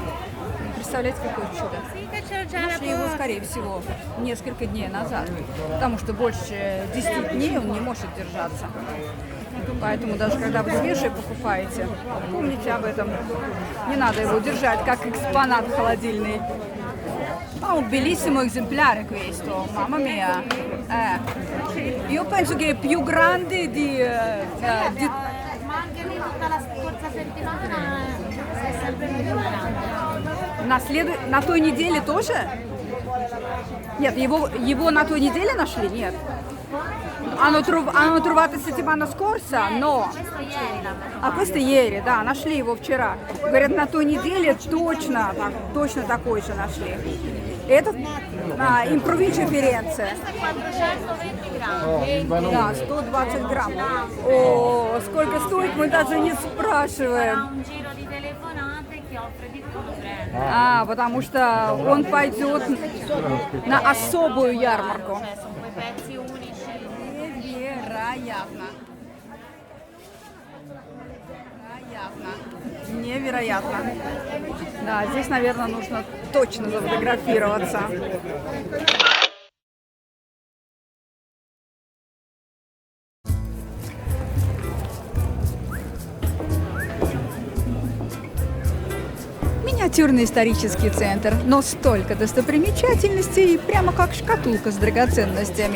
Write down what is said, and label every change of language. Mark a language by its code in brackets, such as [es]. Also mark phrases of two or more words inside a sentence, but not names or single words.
[ru] Представляете, какое чудо? Нашли его, скорее всего, несколько дней назад, потому что больше 10 дней он не может держаться. Поэтому даже когда вы свежие покупаете, помните об этом. Не надо его держать как экспонат холодильный. [it] Ma un bellissimo esemplare questo, mamma mia. Io penso che è più grande di... Ma anche lì tutta la scorsa settimana è sempre più grande. [ru] На той неделе тоже? Нет, его на той неделе нашли? Нет. [it] Hanno trovato settimana scorsa? No. А questo ieri, [ru] да, нашли его вчера. Говорят, на той неделе точно такой же нашли. Это [it] in provincia [ru] Ференция. [it] 420 grammi. [ru] Да, 120 грамм. О, сколько стоит, мы даже не спрашиваем. [it] Un giro di telefonate che offre di tutto. [ru] А, потому что он пойдет на особую ярмарку. [it] Sono quei pezzi unici. [ru] Невероятно. Невероятно. Да, здесь, наверное, нужно точно зафотографироваться. Миниатюрный исторический центр, но столько достопримечательностей, прямо как шкатулка с драгоценностями.